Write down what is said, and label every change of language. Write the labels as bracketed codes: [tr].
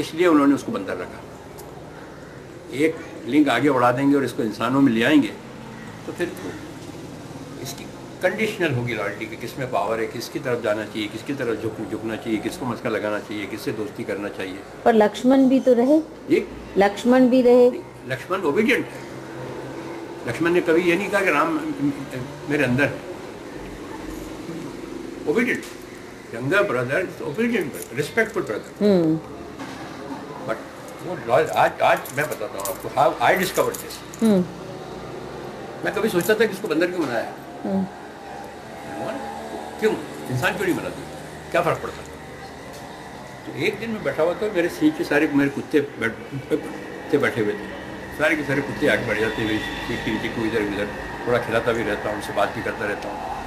[ur] اس لیے انہوں نے اس کو بندر رکھا. ایک لنک آگے بڑھا دیں گے اور اس کو انسانوں میں لے آئیں گے تو پھر اس کی کنڈیشنل ہوگی لائلٹی کہ کس میں پاور ہے, کس کی طرف جانا چاہیے, کس کی طرف جھکنا چاہیے, کس کو مسکا لگانا چاہیے, کس سے دوستی کرنا چاہیے. پر لکشمن بھی تو رہے. جی, لکشمن بھی رہے. لکشمن اوبیڈینٹ ہے. لکشمن نے کبھی یہ نہیں کہا کہ رام میرے اندر ہے. [en] Obedient, younger brother is obedient brother, respectful brother. But [ur] وہ آج میں بتاتا ہوں آپ کو [en] how I discovered this. [ur] میں کبھی سوچتا تھا کہ اس کو بندر کیوں بنایا ہے, کیوں انسان کیوں نہیں بنا دیا. کیا فرق پڑتا. تو ایک دن میں بیٹھا ہوا تھا, میرے نیچے سارے میرے کتے بیٹھے ہوئے تھے, سارے کے سارے کتے آگے بڑھ جاتے ہیں میری سیٹ کے نیچے کو, ادھر ادھر تھوڑا کھلاتا بھی رہتا ہوں, ان سے بات بھی کرتا رہتا ہوں.